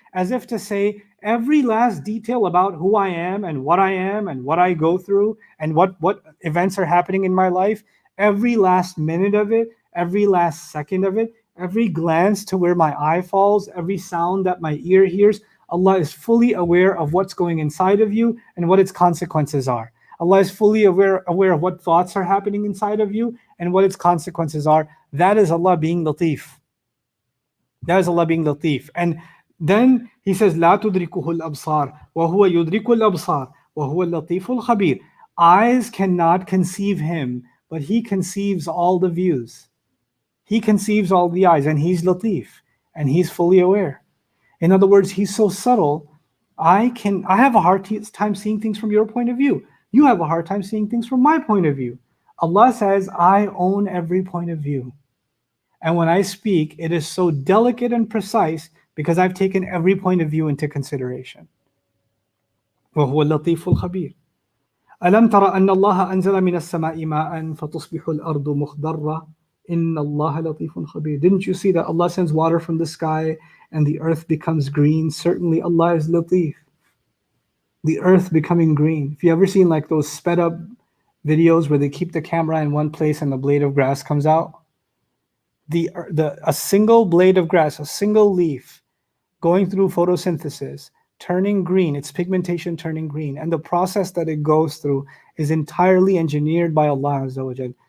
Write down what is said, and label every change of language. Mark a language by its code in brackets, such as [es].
[en] As if to say, every last detail about who I am and what I go through and what events are happening in my life, every last minute of it, every last second of it, every glance to where my eye falls, every sound that my ear hears, Allah is fully aware of what's going inside of you and what its consequences are. Allah is fully aware of what thoughts are happening inside of you and what its consequences are. That is Allah being Latif. That is Allah being Latif. And then He says, [ar] لا تدركه الأبصار وهو يدرك الأبصار وهو اللطيف الخبير. [en] Eyes cannot conceive Him, but He conceives all the views. He conceives all the eyes, and He's Latif, and He's fully aware. In other words, He's so subtle, I have a hard time seeing things from your point of view. You have a hard time seeing things from my point of view. Allah says, I own every point of view. And when I speak, it is so delicate and precise because I've taken every point of view into consideration. [ar] وَهُوَ اللَّطِيفُ الْخَبِيرُ. ألم تر أن الله أنزل من السماء ماء فتصبح الأرض مخضرة إن الله لطيف خبير. [en] Didn't you see that Allah sends water from the sky and the earth becomes green? Certainly Allah is Latif. The earth becoming green. If you ever seen like those sped up videos where they keep the camera in one place and the blade of grass comes out, a single blade of grass, a single leaf going through photosynthesis, turning green, its pigmentation turning green, and the process that it goes through is entirely engineered by Allah Azza wa Jal.